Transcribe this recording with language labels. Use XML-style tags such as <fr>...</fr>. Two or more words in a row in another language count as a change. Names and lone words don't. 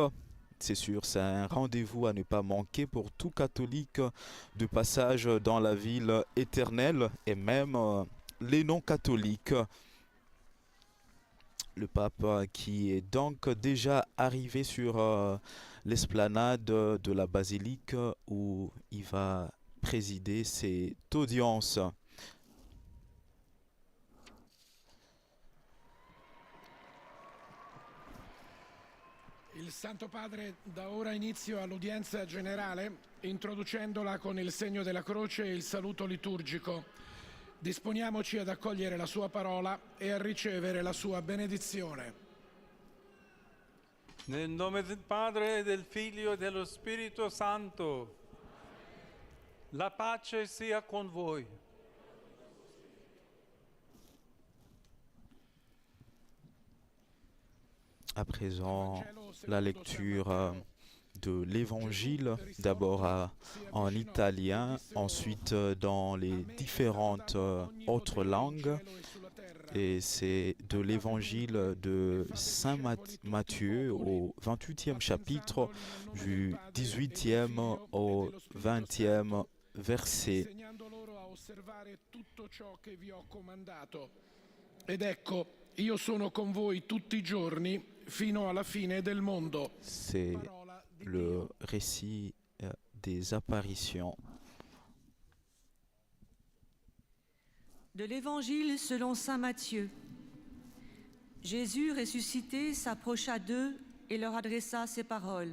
<fr>C'est sûr, c'est un rendez-vous à ne pas manquer pour tout catholique de passage dans la ville éternelle et même les non-catholiques. Le pape qui est donc déjà arrivé sur l'esplanade de la basilique où il va présider cette audience.</fr> <it>Il Santo Padre dà ora inizio all'udienza generale, introducendola con il segno della croce e il saluto liturgico. Disponiamoci ad accogliere la sua parola e a ricevere la sua benedizione. Nel nome del Padre, del Figlio e dello Spirito Santo, la pace sia con voi.</it> <fr>À présent, la lecture de l'Évangile, d'abord en italien, ensuite dans les différentes autres langues. Et c'est de l'Évangile de Saint Matthieu au 28e chapitre, du 18e au 20e verset.</fr> <it>Ed ecco, io sono con voi tutti i giorni fino alla fine del mondo.</it> <fr>C'est le récit des apparitions. De l'Évangile selon saint Matthieu. Jésus ressuscité s'approcha d'eux et leur adressa ces paroles.</fr>